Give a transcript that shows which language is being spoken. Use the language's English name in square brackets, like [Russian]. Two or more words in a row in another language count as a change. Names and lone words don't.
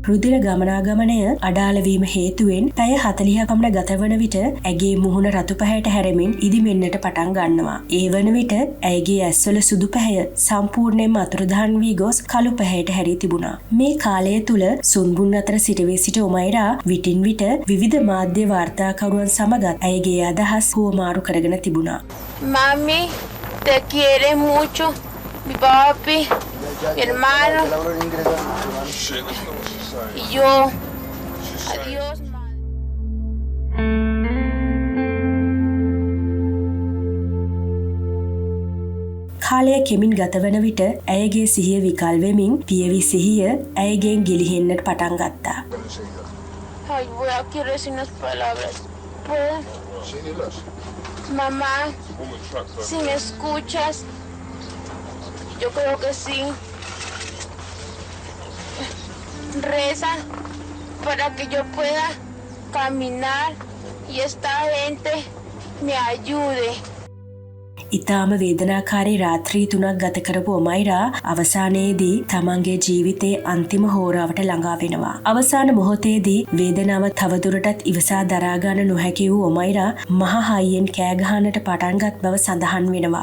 [Sinhala] රුධිර ගමනාගමනය අඩාලවීම හේතුවෙන් පැය 40ක් පමණ ගතවන විට ඇගේ මුහුණ රතු පැහැයට හැරෙමින් ඉදිමෙන්නට පටන් ගන්නවා. ඒ වන විට ඇයගේ ඇස්වල සුදු පැහැය සම්පූර්ණයෙන්ම අතුරුදහන් වී ගොස් කළු පැහැයට හැරී තිබුණා. මේ කාලය තුල සුන්බුන් අතර සිටවී සිට ඔමයිරා විටින් විට විවිධ මාධ්‍ය වාර්තාකරුවන් සමගත් ඇයගේ අදහස් හුවමාරු කරගෙන තිබුණා. [Spanish] Mami, te quiere mucho. Mi papi, mi hermano. Y yo. Adiós, madre. [Sinhala] කාලය කෙමින් ගතවන විට ඇයගේ සිහිය විකල් වෙමින් පියවි සිහිය ඇයගෙන් ගිලිහෙන්නට පටන් ගත්තා. [Spanish] Ay, voy a quiero decir unas palabras. ¿Puedo? Sí, dilas. Mamá, si me escuchas, yo creo que sí. Reza para que yo pueda caminar y esta gente me ayude. [Sinhala] ඉතාම වේදනාකාරී රාත්‍රී 3ක් ගත කරපු ඔමයිරා අවසානයේදී තමන්ගේ ජීවිතයේ අන්තිම හෝරාවට ළඟා වෙනවා. අවසාන මොහොතේදී වේදනාව තවදුරටත් ඉවසා දරා ගන්න නොහැකි වූ ඔමයිරා මහ හයියෙන් කෑ ගහන්නට පටන්ගත් බව සඳහන් වෙනවා.